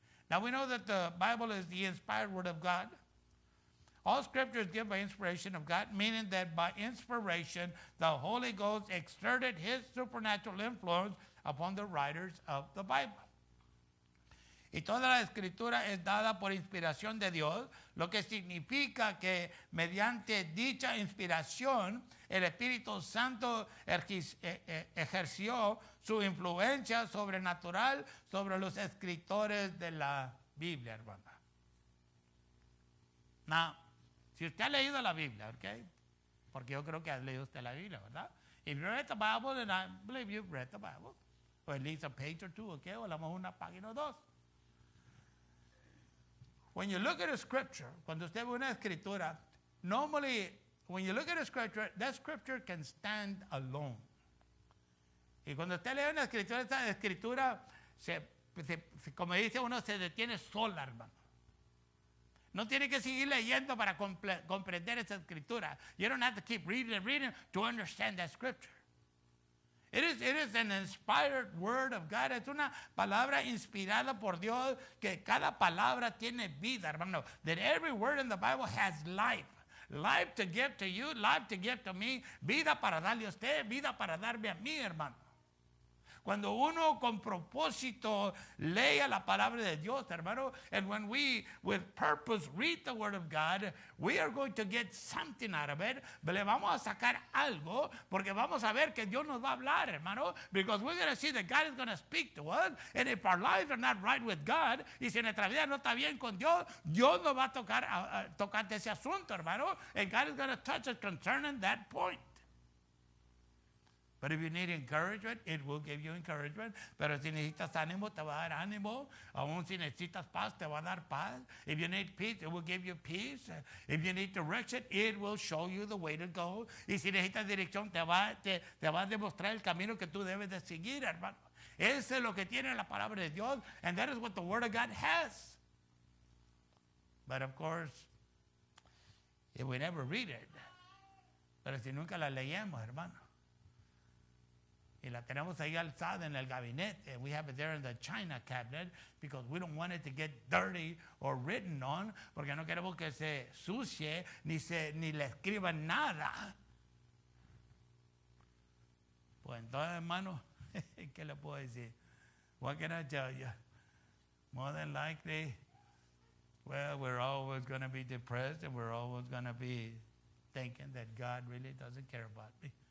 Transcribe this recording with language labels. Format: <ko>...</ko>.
<en>Now, we know that the Bible is the inspired word of God. All scripture is given by inspiration of God, meaning that by inspiration, the Holy Ghost exerted his supernatural influence upon the writers of the Bible.</en> <es>Y toda la escritura es dada por inspiración de Dios, lo que significa que mediante dicha inspiración, el Espíritu Santo ejerció su influencia sobrenatural sobre los escritores de la Biblia, hermana. Now, si usted ha leído la Biblia, ¿ok? Porque yo creo que ha leído usted la Biblia, ¿verdad?</es> <en>If you read the Bible, and I believe you've read the Bible, or at least a page or two, ¿ok?</en> <es>O a lo mejor una página o dos.</es> <en>When you look at a scripture,</en> <es>cuando usted ve una escritura,</es> <en>normally, when you look at a scripture, that scripture can stand alone.</en> <es>Y cuando usted lee una escritura, esta escritura, como dice uno, se detiene sola, hermano. No tiene que seguir leyendo para comprender esa escritura.</es> <en>You don't have to keep reading and reading to understand that scripture. It is an inspired word of God.</en> <es>Es una palabra inspirada por Dios, que cada palabra tiene vida, hermano.</es> <en>That every word in the Bible has life. Life to give to you, life to give to me.</en> <es>Vida para darle a usted, vida para darme a mí, hermano. Cuando uno con propósito lea la palabra de Dios, hermano,</es> <en>and when we with purpose read the word of God, we are going to get something out of it.</en> <es>Le vamos a sacar algo, porque vamos a ver que Dios nos va a hablar, hermano,</es> <en>because we're going to see that God is going to speak to us, and if our lives are not right with God,</en> <es>y si nuestra vida no está bien con Dios, Dios nos va a tocar de ese asunto, hermano,</es> <en>and God is going to touch us concerning that point. But if you need encouragement, it will give you encouragement.</en> <es>Pero si necesitas ánimo, te va a dar ánimo. Aún si necesitas paz, te va a dar paz.</es> <en>If you need peace, it will give you peace. If you need direction, it will show you the way to go.</en> <es>Y si necesitas dirección, te va a demostrar el camino que tú debes de seguir, hermano. Eso es lo que tiene la palabra de Dios.</es> <en>And that is what the Word of God has. But of course, if we never read it,</en> <es>pero si nunca la leemos, hermano, y la tenemos ahí alzada en el gabinete.</es> <en>We have it there in the china cabinet because we don't want it to get dirty or written on,</en> <es>porque no queremos que se sucie ni le escriban nada. Pues entonces, hermano, ¿qué le puedo decir?</es> <en>What can I tell you? More than likely, well, we're always going to be depressed and we're always going to be thinking that God really doesn't care about me.</en>